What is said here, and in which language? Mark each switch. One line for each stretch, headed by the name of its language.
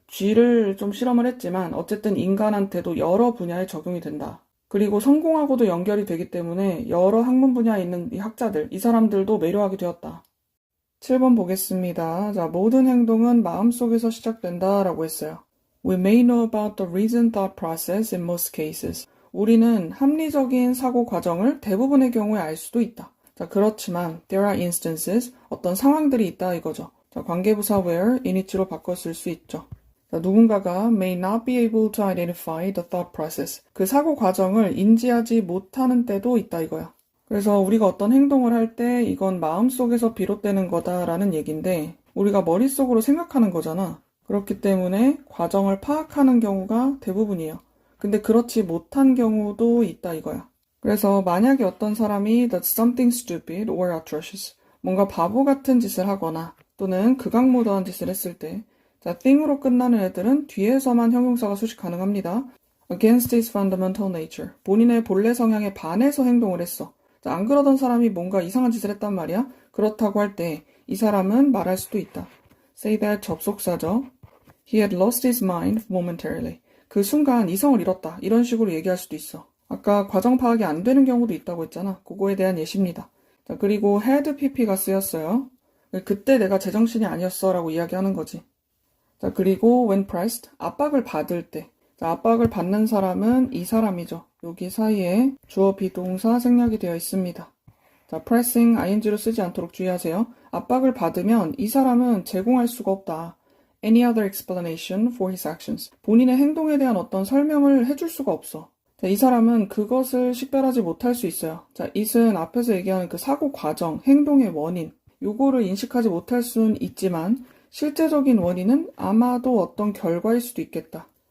Korean: 쥐를 좀 실험을 했지만 어쨌든 인간한테도 여러 분야에 적용이 된다. 그리고 성공하고도 연결이 되기 때문에 여러 학문 분야에 있는 이 학자들, 이 사람들도 매료하게 되었다. 7번 보겠습니다. 자, 모든 행동은 마음속에서 시작된다 라고 했어요.
English: We may know about the reasoned thought process in most cases.
Korean: 우리는 합리적인 사고 과정을 대부분의 경우에 알 수도 있다. 자, 그렇지만
English: there are instances,
Korean: 어떤 상황들이 있다 이거죠. 자, 관계부사 where, init로 바꿔 쓸 수 있죠.
English: 자,
Korean: 누군가가
English: may not be able to identify the thought process.
Korean: 그 사고 과정을 인지하지 못하는 때도 있다 이거야. 그래서 우리가 어떤 행동을 할 때 이건 마음속에서 비롯되는 거다라는 얘기인데 우리가 머릿속으로 생각하는 거잖아. 그렇기 때문에 과정을 파악하는 경우가 대부분이에요. 근데 그렇지 못한 경우도 있다 이거야. 그래서 만약에 어떤 사람이
English: that's something stupid or atrocious,
Korean: 뭔가 바보 같은 짓을 하거나 또는 극악무도한 짓을 했을 때 자, thing으로 끝나는 애들은 뒤에서만 형용사가 수식 가능합니다.
English: against his fundamental nature,
Korean: 본인의 본래 성향에 반해서 행동을 했어. 자, 안 그러던 사람이 뭔가 이상한 짓을 했단 말이야. 그렇다고 할 때 이 사람은 말할 수도 있다.
English: say that
Korean: 접속사죠.
English: He had lost his mind momentarily.
Korean: 그 순간 이성을 잃었다. 이런 식으로 얘기할 수도 있어. 아까 과정 파악이 안 되는 경우도 있다고 했잖아. 그거에 대한 예시입니다. 자, 그리고 had pp가 쓰였어요. 그때 내가 제정신이 아니었어 라고 이야기하는 거지. 자, 그리고
English: when pressed,
Korean: 압박을 받을 때. 자, 압박을 받는 사람은 이 사람이죠. 여기 사이에 주어 비동사 생략이 되어 있습니다. 자, pressing ing로 쓰지 않도록 주의하세요. 압박을 받으면 이 사람은 제공할 수가 없다.
English: Any other explanation for his actions.
Korean: 본인의 행동에 대한 어떤 설명을 해줄 수가 없어. 자, 이 사람은 그것을 식별하지 못할 수 있어요. 자, it은 앞에서 얘기하는 그 사고 과정, 행동의 원인, 요거를 인식하지 못할 수는 있지만 실제적인 원인은 아마도 어떤 결과일 수도 있겠다.